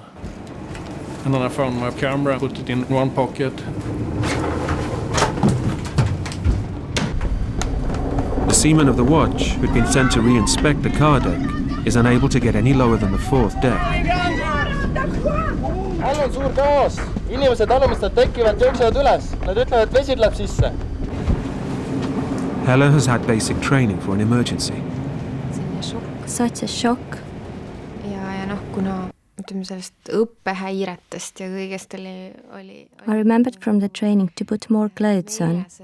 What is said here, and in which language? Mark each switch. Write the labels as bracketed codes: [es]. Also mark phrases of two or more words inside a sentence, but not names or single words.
[en] And then I found my camera, put it in one pocket. The seaman of the watch, who'd been sent to re-inspect the car deck, is unable to get any lower than the 4th deck. [et] All on suur kaos. Inimesed alumistelt tekivad, jooksevad üles. Nad ütlevad, et vesi läheb sisse. [en] Hella has had basic training for an emergency. Such a shock. I remembered from the training to put more clothes on.